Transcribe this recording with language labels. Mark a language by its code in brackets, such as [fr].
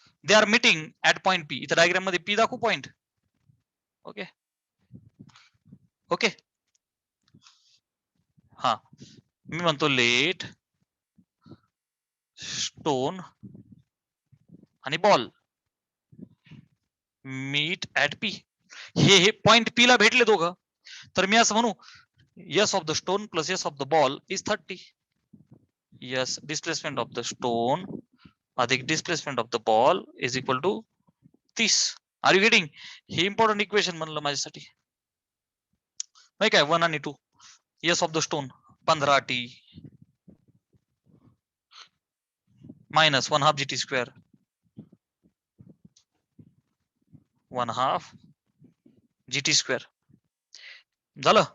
[en] They are meeting at point P. [mr] इथं diagram मध्ये P दाखवू पॉइंट. ओके ओके, हा, मी म्हणतो [en] let stone [mr] आणि [en] Ball meet at P. [mr] हे पॉइंट पी ला भेटले दोघं, तर मी असं म्हणू, [en] S of the stone plus S of the ball is 30. S displacement of the stone अधिक displacement of the ball is equal to 30. Are you getting? [mr] हे important equation म्हणलं माझ्यासाठी, नाही काय? [en] 1 आणि 2 S of the stone 15t minus 1/2 GT square 1/2 GT square झालं.